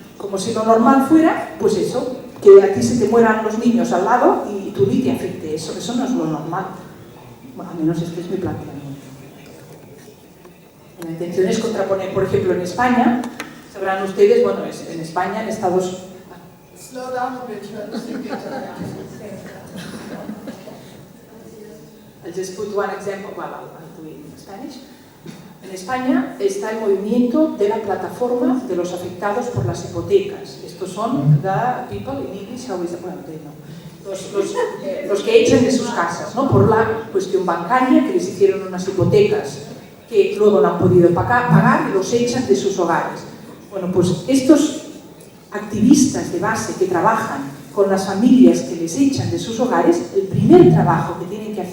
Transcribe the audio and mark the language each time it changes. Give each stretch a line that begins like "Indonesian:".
Spanish: Como si lo normal fuera, pues eso, que a ti se te mueran los niños al lado y tú ni te afecte eso. Eso no es lo normal. Bueno, al menos este es mi planteamiento. La intención es contraponer, por ejemplo, en España, sabrán ustedes, bueno, en España, en Estados Unidos.
English: Slow down a bit, I'll just put one example, well, I'll do it in Spanish.
Spanish: En España está el movimiento de la plataforma de los afectados por las hipotecas. Estos son
English: the people in English, how is it?
Spanish: Bueno, no. Los que echan de sus casas, ¿no? Por la cuestión bancaria, que les hicieron unas hipotecas que luego no han podido pagar y los echan de sus hogares. Bueno, pues estos activistas de base que trabajan con las familias que les echan de sus hogares, el primer trabajo que tienen que hacer